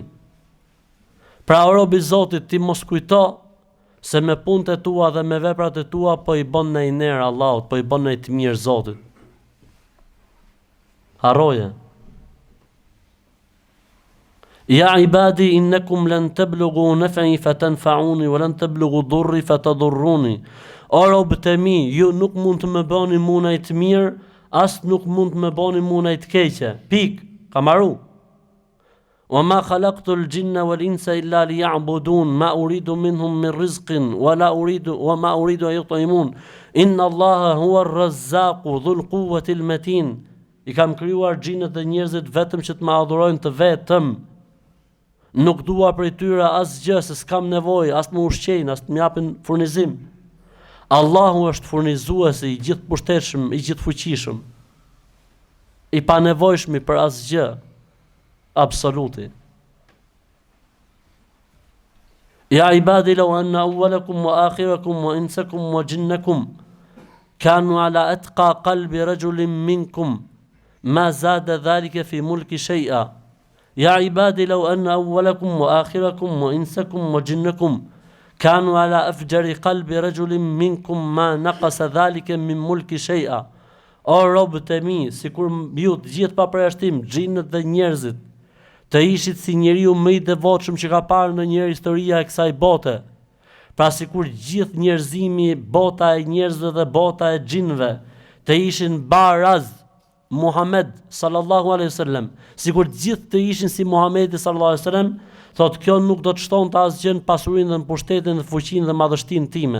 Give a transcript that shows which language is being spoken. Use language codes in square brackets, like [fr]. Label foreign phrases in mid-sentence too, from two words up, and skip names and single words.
[sq] Pra o robi Zotit, ti mos kujto se me punët e tua dhe me veprat e tua po i bën në iner Allahut, po i bën në të mirë Zotit. [ar] Harroje. يا عبادي إنكم لن تبلغوا نفعي فتنفعوني ولن تبلغوا ضري فتضروني. [sq] O robët e mi, ju nuk mund të më bëni mua në të mirë, as nuk mund të më bëni mua në të keqe. Pik, ka marru. [ar] وما خلقت الجن والإنس إلا ليعبدون ما أريد منهم من رزق وما أريد أن يطعمون. إن الله هو الرزاق ذو القوة المتين. [sq] I kam krijuar xhinët dhe njerëzit vetëm që të më adhurojnë të vetëm. Nuk dua prej tyre asgjë, se s'kam nevojë, as më ushqejnë, as të më japin furnizim. Allahu është furnizuesi i gjithë pushtetshëm, i gjithë fuqishëm, i panevojshëm për asgjë, absoluti. [ar] يا عبادي لو أن أولكم وآخركم وإنسكم وجنكم كانوا على أتقى قلب رجل منكم ما زاد ذلك في ملكي شيئا. يا عبادي لو أن أولكم وآخركم وإنسكم وجنكم كانوا على أفجر قلب رجل منكم ما نقص ذلك من ملكي شيئا. [sq] O robët e mi, sikur ju të gjithë pa përjashtim, xhinët dhe njerëzit, të ishit si njeriu më i devotshëm që ka parë në një historia e kësaj bote. Pra sikur gjithë njerëzimi, bota e njerëzve dhe bota e xhinëve, të ishin baraz Muhammed [ar] صلى الله عليه وسلم, [sq] sikur gjithë të ishin si Muhamedi [ar] صلى الله عليه وسلم, [sq] thotë kjo nuk do të shtonte asgjë në pasurinë dhe në pushtetin dhe fuqinë dhe madhështinë time.